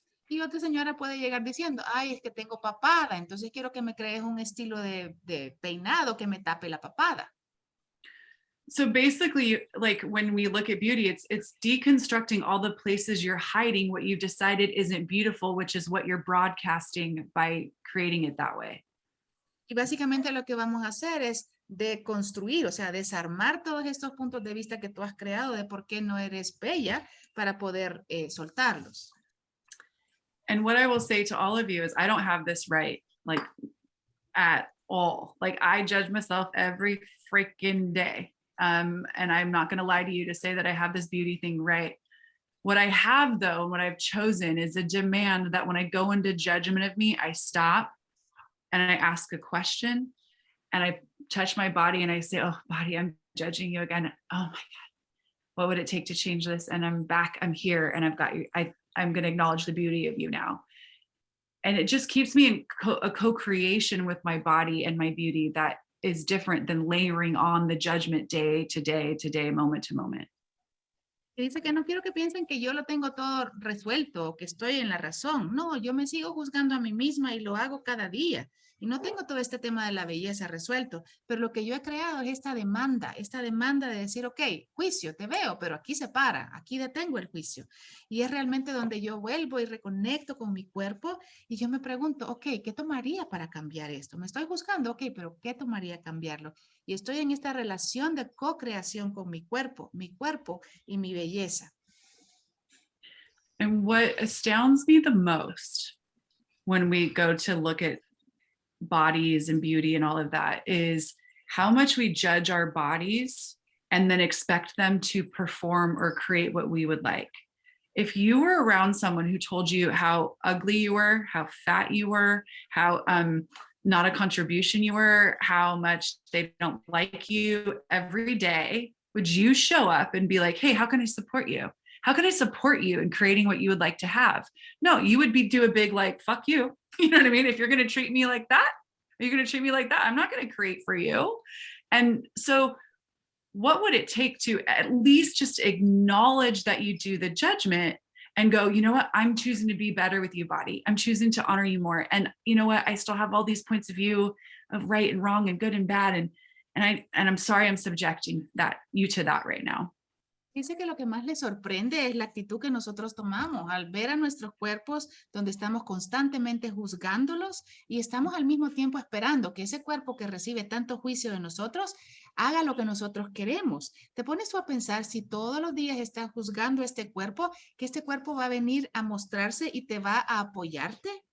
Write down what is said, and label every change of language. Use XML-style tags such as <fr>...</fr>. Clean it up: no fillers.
<es>Y otra señora puede llegar diciendo, ay, es que tengo papada, entonces quiero que me crees un estilo de peinado que me tape la papada.</es> <en>So basically, like when we look at beauty, it's deconstructing all the places you're hiding what you've decided isn't beautiful, which is what you're broadcasting by creating it that way.</en> <es>Y básicamente lo que vamos a hacer es deconstruir, o sea, desarmar todos estos puntos de vista que tú has creado de por qué no eres bella para poder soltarlos.</es> <en>And what I will say to all of you is I don't have this right, like at all. Like I judge myself every freaking day. And I'm not going to lie to you to say that I have this beauty thing right. What I have though, and what I've chosen is a demand that when I go into judgment of me, I stop and I ask a question and I touch my body and I say, oh body, I'm judging you again. Oh my God, what would it take to change this? And I'm back, I'm here and I've got you. I'm going to acknowledge the beauty of you now. And it just keeps me in a co-creation with my body and my beauty that is different than layering on the judgment day to day to day, moment to moment.</en> <es>Y dice que no quiero que piensen que yo lo tengo todo resuelto o que estoy en la razón. No, yo me sigo juzgando a mí misma y lo hago cada día. Y no tengo todo este tema de la belleza resuelto, pero lo que yo he creado es esta demanda de decir, ok, juicio, te veo, pero aquí se para, aquí detengo el juicio. Y es realmente donde yo vuelvo y reconecto con mi cuerpo y yo me pregunto, ok, ¿qué tomaría para cambiar esto? Me estoy juzgando, ok, pero ¿qué tomaría cambiarlo? Y estoy en esta relación de co-creación con mi cuerpo y mi belleza.</es> <en>And what astounds me the most when we go to look at bodies and beauty and all of that is how much we judge our bodies and then expect them to perform or create what we would like. If you were around someone who told you how ugly you were, how fat you were, how not a contribution you were, how much they don't like you every day, would you show up and be like, hey, how can I support you? How can I support you in creating what you would like to have? No, you would do a big like, fuck you. You know what I mean? If you're going to treat me like that, you're going to treat me like that. I'm not going to create for you. And so what would it take to at least just acknowledge that you do the judgment and go, you know what, I'm choosing to be better with you, body. I'm choosing to honor you more. And you know what, I still have all these points of view of right and wrong and good and bad. And I'm sorry I'm subjecting you to that right now.</en> <es>Dice que lo que más le sorprende es la actitud que nosotros tomamos al ver a nuestros cuerpos donde estamos constantemente juzgándolos y estamos al mismo tiempo esperando que ese cuerpo que recibe tanto juicio de nosotros haga lo que nosotros queremos. Te pones tú a pensar si todos los días estás juzgando este cuerpo, que este cuerpo va a venir a mostrarse y te va a apoyarte.</es>